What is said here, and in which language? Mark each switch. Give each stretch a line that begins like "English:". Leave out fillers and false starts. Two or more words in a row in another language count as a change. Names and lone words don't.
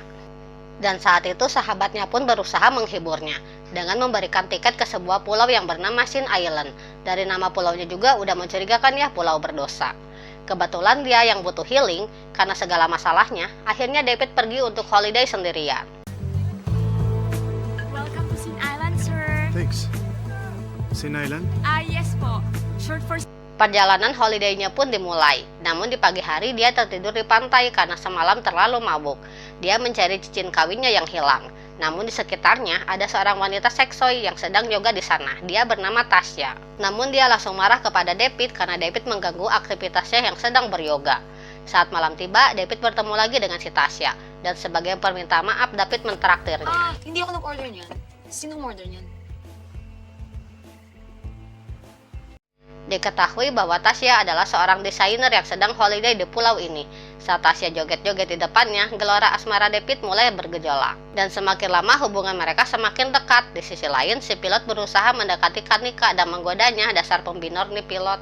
Indonesian: Dan saat itu sahabatnya pun berusaha menghiburnya dengan memberikan tiket ke sebuah pulau yang bernama Sin Island. Dari nama pulaunya juga udah mencurigakan ya, pulau berdosa. Kebetulan dia yang butuh healing karena segala masalahnya, akhirnya David pergi untuk holiday sendirian.
English: Welcome to Sin Island, sir. thanks. Sin Island? Yes po. Short for...
Indonesian: Perjalanan holiday-nya pun dimulai. Namun di pagi hari dia tertidur di pantai karena semalam terlalu mabuk. Dia mencari cincin kawinnya yang hilang. Namun di sekitarnya ada seorang wanita seksoi yang sedang yoga di sana. Dia bernama Tasya. Namun dia langsung marah kepada David karena David mengganggu aktivitasnya yang sedang beryoga. Saat malam tiba, David bertemu lagi dengan si Tasya. Dan sebagai permintaan maaf, David mentraktirnya.
Filipino: Hindi ako nag-order niyan. Sinong order niyan?
Indonesian: Diketahui bahwa Tasya adalah seorang desainer yang sedang holiday di pulau ini. Saat Tasya joget-joget di depannya, gelora asmara David mulai bergejolak. Dan semakin lama hubungan mereka semakin dekat. Di sisi lain, si pilot berusaha mendekati Kanika dan menggodanya, dasar pembinor nih pilot.